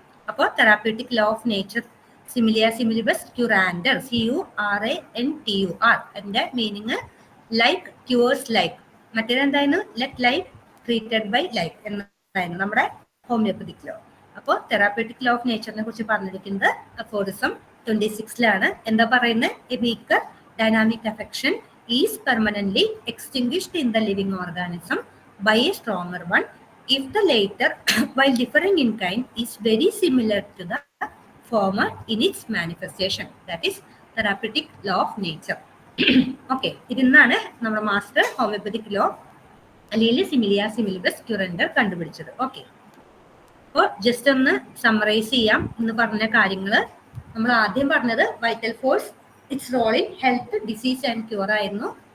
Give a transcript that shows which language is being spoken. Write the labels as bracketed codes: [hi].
[ml] അപ്പോൾ therapeutic law of nature Similia സിമിലിബസ് ക്യുറാൻഡർ, CURENTUR. അതിന്റെ meaning like ക്യൂവേഴ്സ് like. മറ്റേത് എന്തായിരുന്നു? [en] let life treated by life [ml] എന്നായിരുന്നു നമ്മുടെ ഹോമിയോപ്പതിക് ലോ. അപ്പോൾ തെറാപ്യൂട്ടിക് ലോ ഓഫ് നേച്ചറിനെ കുറിച്ച് പറഞ്ഞിരിക്കുന്നത് അഫോറിസം 26-ലാണ്. എന്താ പറയുന്നത്? [en] A weaker dynamic affection is permanently extinguished in the living organism by a stronger one if the later, while differing in kind, is very similar to the former in its manifestation. That is therapeutic law of nature. [ml] Okay, ഇതിന്നാണ് നമ്മുടെ master homoeopathic law അല്ലെങ്കിൽ സിമിലിയ സിമിലിബസ് ക്യുറൻഡർ കണ്ടുപിടിച്ചത്. Okay, അപ്പോൾ just ഒന്ന് summarise ചെയ്യാം എന്ന് പറഞ്ഞ കാര്യങ്ങൾ. നമ്മൾ ആദ്യം പറഞ്ഞത് [en] Vital force, its role in health, disease and cure ആയിരുന്നു.